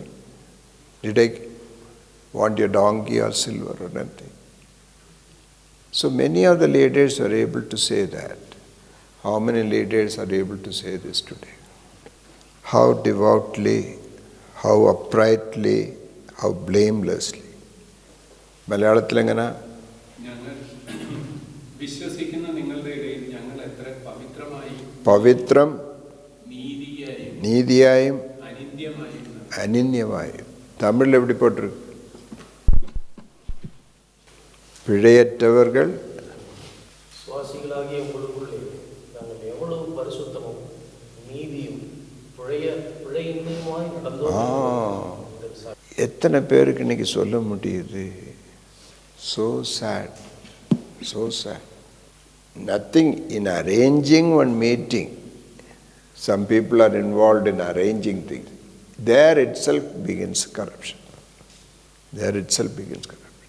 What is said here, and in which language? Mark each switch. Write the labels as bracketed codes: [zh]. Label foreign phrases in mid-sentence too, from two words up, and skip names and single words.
[en] Did I want your donkey or silver or anything?" So many of the leaders were able to say that. How many leaders are able to say this today? How devoutly, how uprightly, how blamelessly. [ml] മലയാളത്തിൽ എങ്ങനെ? വിശ്വസിക്കുന്ന നിങ്ങളുടെ ഇടയിൽ ഞങ്ങൾ എത്ര പവിത്രമായി പവിത്രം നീതിയായും അനിന്യമായും. തമിഴിൽ എവിടെ പോട്ടിருக்கு? [ta] பிழையற்றவர்கள் சுவாசிகளாகிய உங்களுக்குள்ளே நாங்கள் எவ்வளவு பரிசுத்தமும் நீதியும் பிழையின்மையுமாய் நடந்தோம். எத்தனை பேருக்கு இன்னைக்கு சொல்ல முடியுது? [en] So sad, so sad. Nothing in arranging one meeting. Some people are involved in arranging things. There itself begins corruption. There itself begins corruption.